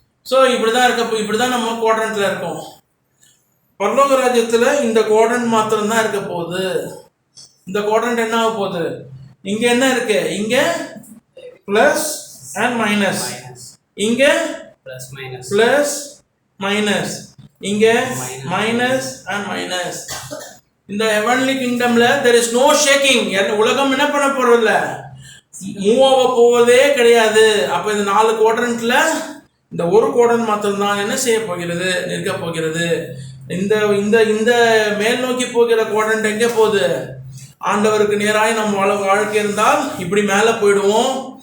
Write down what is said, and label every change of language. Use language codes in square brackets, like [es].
[ta] So இப்படிதான் நம்ம குவாட்ரண்ட்ல இருக்கோம். பரலோக ராஜ்யத்துல இந்த குவாட்ரண்ட் மாத்திரம் தான் இருக்க போகுது. இந்த குவாட்ரண்ட் என்ன ஆக போகுது? இங்க என்ன இருக்கு? இங்க பிளஸ் அண்ட் மைனஸ், இங்க பிளஸ் மைனஸ், இங்க மைனஸ் அண்ட் மைனஸ். இந்த heavenly கிங்டம்ல [en] there is no shaking. [ta] உலகம் என்ன பண்ண போறதில்ல, மூவ் ஆக போவதே கிடையாது. அப்ப இந்த 4 குவாட்ரண்ட்ல இந்த ஒரு குவாட்ரண்ட் மாத்திரம் தான் என்ன செய்ய போகிறது? நிற்க போகிறது. இந்த இந்த இந்த மேல் நோக்கி போகிற குவாட்ரண்ட் எங்கே போகுது? ஆண்டவருக்கு நேராய் நம் வாழ்க்கை இருந்தால் இப்படி மேலே போயிடுவோம்.